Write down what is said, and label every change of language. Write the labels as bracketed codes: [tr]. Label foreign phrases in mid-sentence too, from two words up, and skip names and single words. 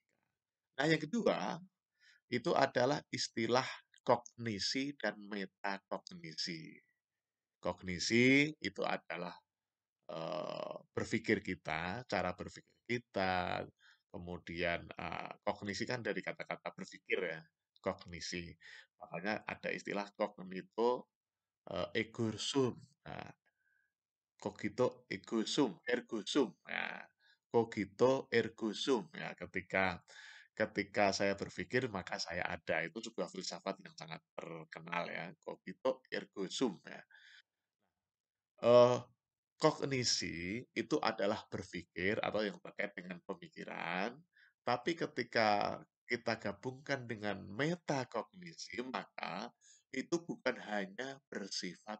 [id] Nah, yang kedua, itu adalah istilah kognisi dan metakognisi. Kognisi itu adalah berpikir kita, cara berpikir kita, kemudian kognisi kan dari kata-kata berpikir ya, kognisi. Makanya ada istilah [la] kognito ego sum. Nah, cogito ego sum, ergo sum. Nah, cogito ergo sum. [id] Ya, ketika ketika saya berpikir maka saya ada. Itu sebuah filsafat yang sangat terkenal ya. [la] Cogito ergo sum ya. [id] Eee, kognisi itu adalah berpikir atau yang terkait dengan pemikiran, tapi ketika kita gabungkan dengan metakognisi, maka itu bukan hanya bersifat